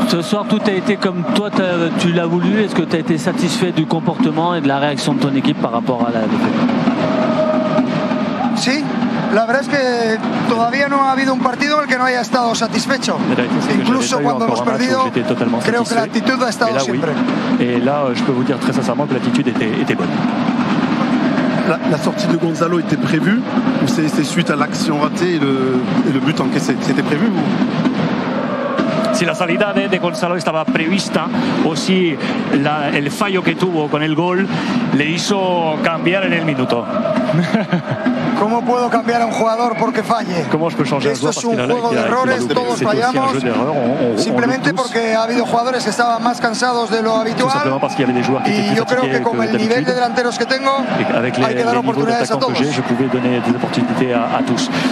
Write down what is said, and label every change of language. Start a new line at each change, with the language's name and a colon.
French: Ce soir, tout a été comme toi tu l'as voulu. Est-ce que tu as été satisfait du comportement et de la réaction de ton équipe par rapport à la défaite?
Spanish: Sí, la verdad es que todavía no ha habido un partido en el que no haya estado satisfecho. Incluso cuando hemos perdido, creo que la actitud ha estado siempre.
French: Et là, je peux vous dire très sincèrement que l'attitude était bonne. La sortie de Gonzalo était prévue ou c'est suite à l'action ratée et le but encaissé? C'était prévu ou...
Spanish: Si la salida de Gonzalo estaba prevista o si el fallo que tuvo con el gol le hizo cambiar en el minuto. ¿Cómo puedo cambiar a un jugador porque falle? ¿Cómo
French: je peux changer
Spanish: Esto es un juego de errores, todos fallamos. Simplemente porque ha habido jugadores que estaban más cansados de lo habitual. Y yo creo que con el nivel de delanteros que tengo, hay que dar oportunidades a todos.
French: Je pouvais donner des opportunités a tous.